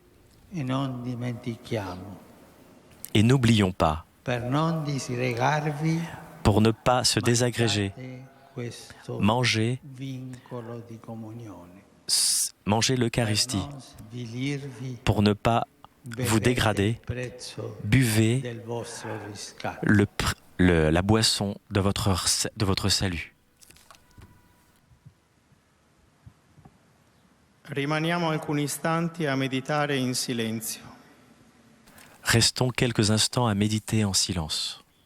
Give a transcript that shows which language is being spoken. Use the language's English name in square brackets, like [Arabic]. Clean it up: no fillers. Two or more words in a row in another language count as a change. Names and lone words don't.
[French] Et n'oublions pas, pour ne pas se désagréger, manger l'Eucharistie, pour ne pas vous dégrader, buvez la boisson de votre salut. [Italian] Rimaniamo alcuni istanti a meditare in silenzio. [French] Restons quelques instants à méditer en silence.